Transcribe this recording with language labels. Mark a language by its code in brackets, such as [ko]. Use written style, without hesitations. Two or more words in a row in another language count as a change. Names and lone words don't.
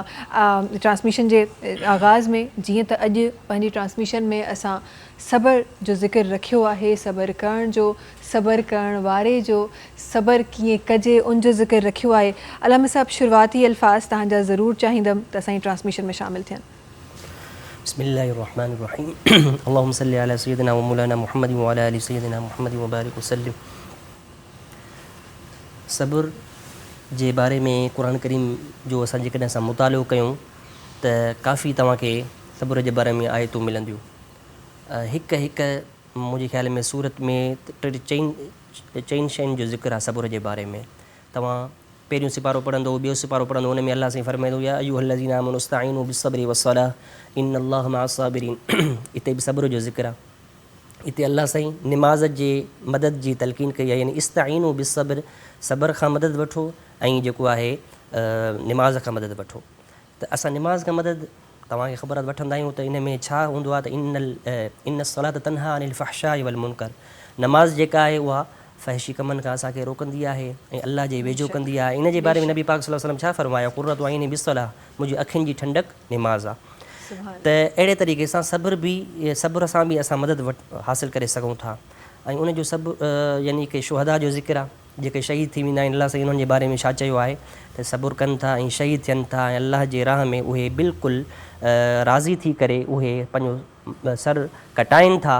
[sd] ट्रांसमिशन जे आगाज़ में जीअं त अॼु पंहिंजी ट्रांसमिशन में असां सब्र जो ज़िक्र रखियो आहे सब्र करण जो सब्र करण वारे जो सब्र कीअं कजे उन जो ज़िक्र रखियो आहे। अलामा साहिब शुरूआती अल्फाज़ तव्हांजा ज़रूरु चाहींदमि त असांजी ट्रांसमिशन में शामिल थियनि। [ar] بسم الله الرحمن الرحيم اللهم صل على سيدنا ومولانا محمد وعلى آل سيدنا محمد وبارك وسلم. [sd] सब्र जे बारे में क़ुरान करीम जो असां जेकॾहिं असां मुतालो कयूं त काफ़ी तव्हांखे सब्र जे बारे में आयतूं मिलंदियूं। हिकु हिकु मुंहिंजे ख़्याल में सूरत में चइनि शयुनि जो ज़िक्र आहे सब्र जे बारे में। तव्हां पहिरियों सिपारो पढ़ंदो, ॿियो सिपारो पढ़ंदो, हुन में अल्लाह साईं फरमाईंदो [ar] يا أيها الذين آمنوا استعينوا بالصبر والصلاة إن الله مع الصابرين. [sd] हिते बि सब्र जो ज़िक्र आहे। हिते अल्लाह साईं निमाज़ जे मदद जी तलक़ीन कई आहे, यानी [ar] استعينوا بالصبر, [sd] सब्र खां मदद वठो ऐं जेको आहे निमाज़ खां मदद वठो। त असां निमाज़ खां मदद तव्हांखे ख़बर वठंदा आहियूं त इन में छा हूंदो आहे त [ar] إن الصلاة تنهى عن الفحشاء والمنكر. [sd] नमाज़ जेका आहे उहा फ़हशी कमनि खां असांखे रोकंदी आहे ऐं अल्लाह जे वेझो कंदी आहे। इन जे बारे में नबी पाक [ar] صلى الله عليه وسلم [sd] छा फ़रमायो, [ar] قرة عيني بالصلاة, [sd] मुंहिंजी अखियुनि जी ठंडक निमाज़ आहे। त अहिड़े तरीक़े सां सब्र सां बि असां मदद हासिलु करे सघूं था। ऐं उनजो सभु यानी कि शुहदा जो ज़िक्र आहे, जेके शहीद थी वेंदा आहिनि, अल्लाह साईं उन्हनि जे बारे में छा चयो आहे त सब्र कनि था ऐं शहीद थियनि था ऐं अल्लाह जे राह में उहे बिल्कुलु राज़ी थी करे उहे पंहिंजो सर कटाइनि था।